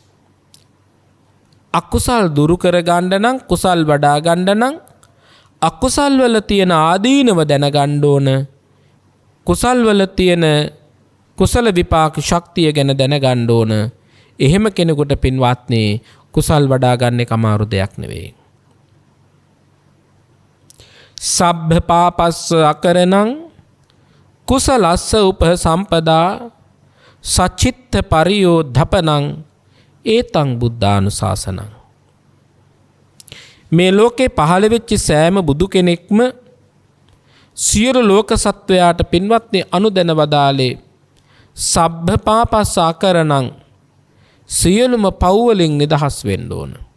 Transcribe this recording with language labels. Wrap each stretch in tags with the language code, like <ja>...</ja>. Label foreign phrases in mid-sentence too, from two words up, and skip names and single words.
<si>අකුසල් දුරු කර ගන්න නම්, කුසල් වඩා ගන්න නම් අකුසල් වල තියෙන ආදීනව දැනගන්න ඕන. කුසල් වල තියෙන කුසල විපාක ශක්තිය ගැන දැනගන්න ඕන. එහෙම කෙනෙකුට පින්වත්නි කුසල් වඩා ගන්න එක අමාරු දෙයක් නෙවෙයි.</si> <pi>සබ්බ පාපස්ස අකරණං කුසලස්ස උපසම්පදා සචිත්ත පරියෝධපනං ඒතං බුද්ධානුශාසනං.</pi> <si>මේ ලෝකේ පහළ වෙච්ච සෑම බුදු කෙනෙක්ම සියලු ලෝක සත්වයාට පින්වත්නි අනුදැන වදාලේ</si> <pi>සබ්බ පාපස්ස අකරණං</pi> <si>සියලුම පව් වලින් නිදහස් වෙන්න ඕන.</si>